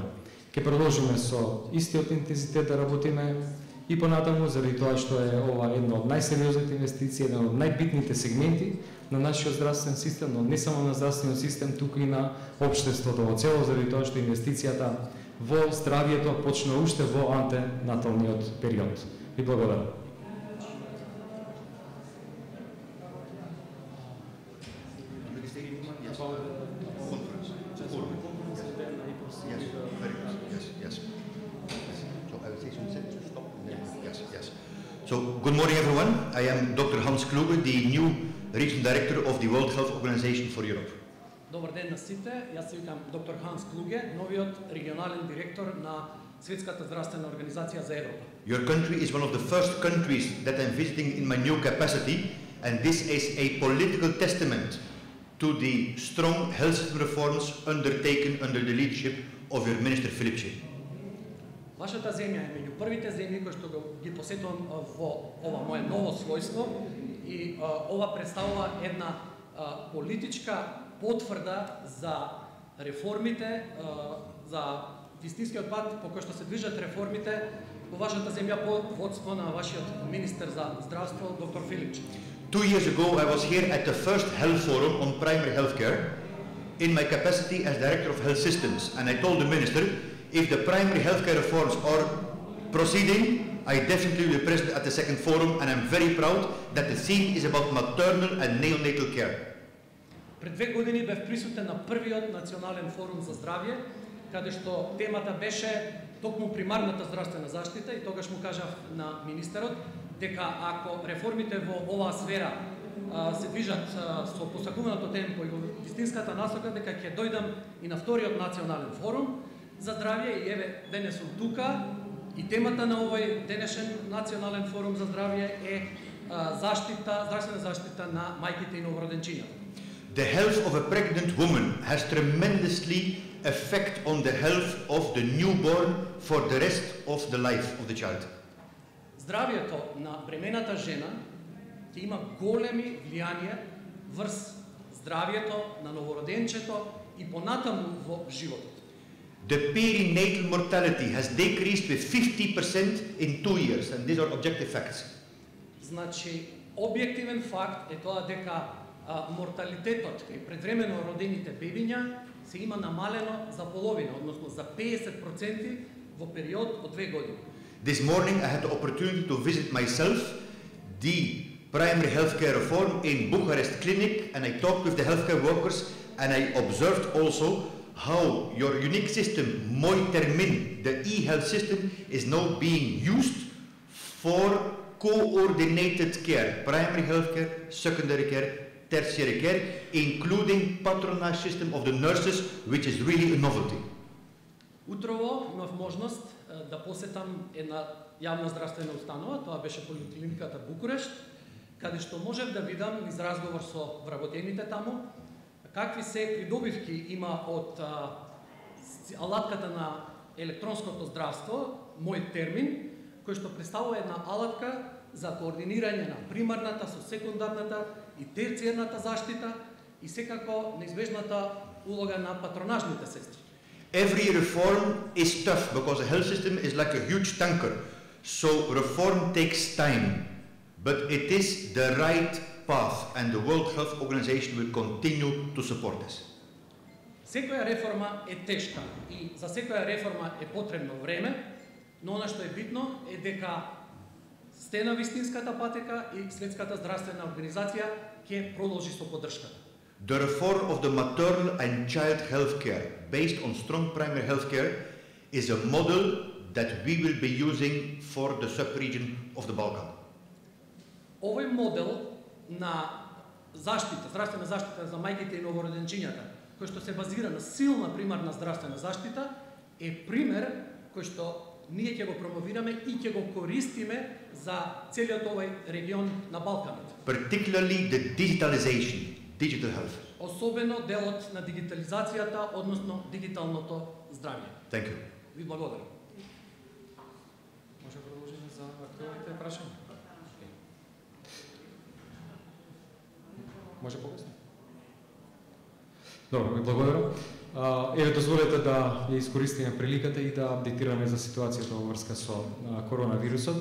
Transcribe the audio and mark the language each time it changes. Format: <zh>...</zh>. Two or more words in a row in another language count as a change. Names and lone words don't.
<mk>Ке продолжиме со истиот интензитет да работиме и понатаму, заради тоа што е ова една од најсериозните инвестиции, еден од најбитните сегменти на нашиот здравствен систем, но не само на здравствениот систем, туку и на општеството во цело, заради тоа што инвестицијата во здравјето почна уште во антенаталниот период. Ви благодарам.</mk> <en>So, good morning everyone. I am Dr. Hans Kluge, the new Regional Director of the World Health Organization for Europe.</en> <mk>Добар ден на сите. Јас се викам доктор Ханс Клуге, новиот регионален директор на Светската здравствена организација за Европа.</mk> <en>Your country is one of the first countries that I'm visiting in my new capacity, and this is a political testament to the strong health system reforms undertaken under the leadership of your Minister Filipče.</en> <mk>Вашата земја е меѓу првите земји кои што ги посетувам во ова мое ново својство и ова представува една политичка потврда за реформите, за вистинскиот пат по кој што се движат реформите во вашата земја под водство на вашиот министер за здравство, доктор Филипče.</mk> <en>2 years ago, I was here at the first health forum on primary healthcare in my capacity as Director of Health Systems, and I told the Minister, if the primary healthcare reforms are proceeding, I definitely will be present at the second forum, and I'm very proud that the theme is about maternal and neonatal care.</en> <mk>Пред 2 години бев присутен на првиот национален форум за здравје, каде што темата беше токму примарната здравствена заштита и тогаш му кажав на министерот дека ако реформите во оваа сфера се движат со посакуваното темпо и во вистинската насока, дека ќе дојдам и на вториот национален форум за здравје и еве денес сум тука и темата на овој денешен национален форум за здравје е здравствена заштита на мајките и новороденчињата.</mk> <en>The health of a pregnant woman has tremendously effect on the health of the newborn for the rest of the life of the child.</en> <mk>Здравјето на бремената жена ќе има големи влијанија врз здравјето на новороденчето и понатаму во животот.</mk> <en>The perinatal mortality has decreased with 50% in 2 years, and these are objective facts.</en> <mk>Значи, објективен факт е тоа дека морталитетот кај предвремено родените бебиња се има намалено за половина, односно за 50% во период од 2 години.</mk> <en>This morning I had the opportunity to visit myself the primary healthcare reform in Bucharest clinic, and I talked with the healthcare workers, and I observed also how your unique system, Moitermin, the e-health system, is now being used for coordinated care, primary healthcare, secondary care, tertiary care, including patronage system of the nurses, which is really a novelty.</en> <mk>Утрово имав можност да посетам една јавна здравствена установа, тоа беше поликлиниката Букурешт, каде што можев да видам низ разговор со вработените таму, какви се придобивки има од алатката на електронското здравство, мој термин, кој што представува една алатка за координирање на примарната со секундарната и терцијарната заштита и секако неизбежната улога на патронажните сестри.</mk> <en>Every reform is tough because the health system is like a huge tanker. So reform takes time, but it is the right path and the World Health Organization will continue to support this.</en> <mk>Секоја реформа е тешка и за секоја реформа е потребно време, но она што е битно е дека сте на вистинската патека и Светската здравствена организација ќе продолжи со поддршката.</mk> <en>The reform of the maternal and child health care based on strong primary health care is a model that we will be using for the sub-region of the Balkan.</en> <mk>Овој модел на заштита, здравствена заштита за мајките и новороденчињата, кој што се базира на силна примарна здравствена заштита, е пример кој што ние ќе го промовираме и ќе го користиме за целиот овој регион на Балканот.</mk> <en>Particularly the digitalization, digital health.</en> <mk>Особено делот на дигитализацијата, односно дигиталното здравје.</mk> <en>Thank you.</en> <mk>Ви благодарам. Може продолжиме за актуелните прашања? Може покасно? Добро, ви благодарам. Еве дозволете да ја искористиме приликата и да апдейтираме за ситуацијата во врска со коронавирусот.</mk>